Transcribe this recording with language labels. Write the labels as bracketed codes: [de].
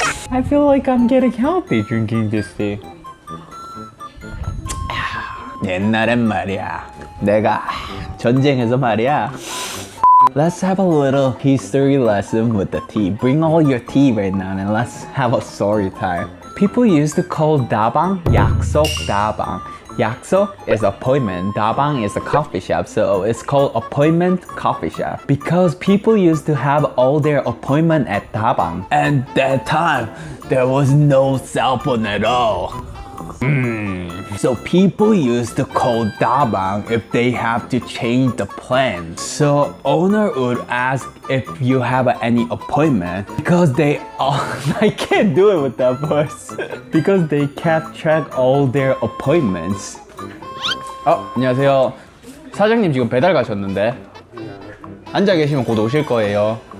[en] I feel like I'm getting healthy drinking this tea. [ko] 옛날엔 말이야, 내가 전쟁에서 말이야. [en] Let's have a little history lesson with the tea. Bring all your tea right now and let's have a story time. People used to call Dabang 약속 Dabang. 약속 is appointment, Dabang is a coffee shop, so it's called appointment coffee shop because people used to have all their appointment at Dabang. And that time, there was no cell phone at all. So people used to call Dabang if they have to change the plan. So owner would ask if you have any appointment because they all I can't do it with that voice because they kept track all their appointments. [ko] 안녕하세요. 사장님 지금 배달 가셨는데 앉아 계시면 곧 오실 거예요.